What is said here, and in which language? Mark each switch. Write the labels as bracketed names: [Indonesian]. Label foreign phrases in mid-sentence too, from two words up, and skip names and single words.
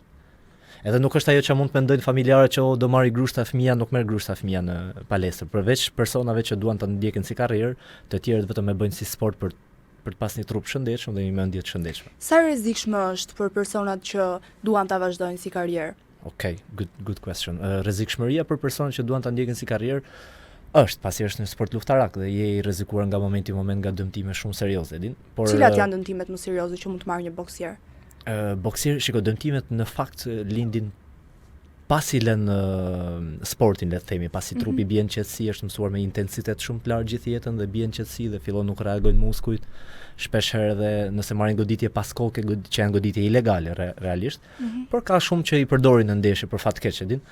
[Albanian] Edhe nuk është ajo që mund të mendojnë familjarët që do marrë grushta fëmia, nuk merr grushta fëmia në palestër. Përveç personave që duan ta ndjekin si karrierë, të tjerët vetëm e bëjnë si sport për të pas një trup shëndetshëm dhe një mendje të shëndetshme. Sa rrezikshme është për personat që duan ta vazhdojnë si karrierë? [English] Okay, good question. [Albanian] Rrezikshmëria për personat që duan ta ndjekin si karrierë është, pasi është një sport luftarak dhe je I rrezikuar nga momenti në moment nga dëmtime shumë serioze, din. Por cilat janë dëmtimet më serioze që mund të marrë një boksier? Boksier, shiko, dëmtimet në fakt lindin pasi lën sportin, le të themi, pasi trupi bjen qetësi, është mësuar me intensitet shumë të lartë gjithë jetën dhe bjen qetësi dhe fillon nuk reagojnë muskujt, shpesh herë edhe nëse marrin goditje pas koke, që janë goditje ilegale realisht, por ka shumë që I përdorin në ndeshje për fat keq, din.